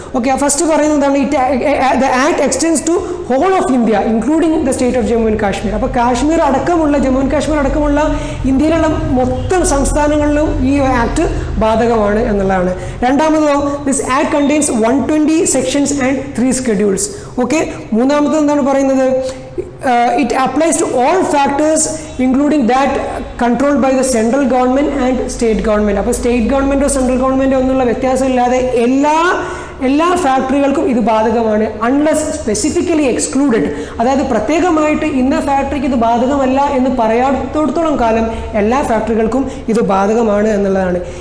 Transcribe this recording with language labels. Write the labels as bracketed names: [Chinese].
[English] okay, first [Malayalam] പറയുന്നതാണ് [English] The act extends to whole of India including the state of Jammu and Kashmir. [Malayalam] അപ്പോൾ Jammu and Kashmir അടക്കമുള്ള ഇന്ത്യയിലുള്ള മൊത്തം സംസ്ഥാനങ്ങളിലും ഈ ആക്ട് ബാധകമാണ് എന്നുള്ളതാണ്. രണ്ടാമതോ [English] This act contains 120 sections and 3 schedules. Okay, [Malayalam] മൂന്നാമത് എന്താണ് പറയുന്നത്, [English] it applies to all factors including that controlled by the central government and state government. [Malayalam] അപ്പോൾ സ്റ്റേറ്റ് ഗവൺമെൻറ്റോ സെൻട്രൽ ഗവൺമെൻറ്റോ ഒന്നുള്ള വ്യത്യാസമില്ലാതെ എല്ലാ ഫാക്ടറികൾക്കും ഇത് ബാധകമാണ്. [English] unless specifically excluded, [Malayalam] അതായത് പ്രത്യേകമായിട്ട് ഇന്ന ഫാക്ടറിക്ക് ഇത് ബാധകമല്ല എന്ന് പറയാത്തോടത്തോളം കാലം എല്ലാ ഫാക്ടറികൾക്കും ഇത് ബാധകമാണ് എന്നുള്ളതാണ്.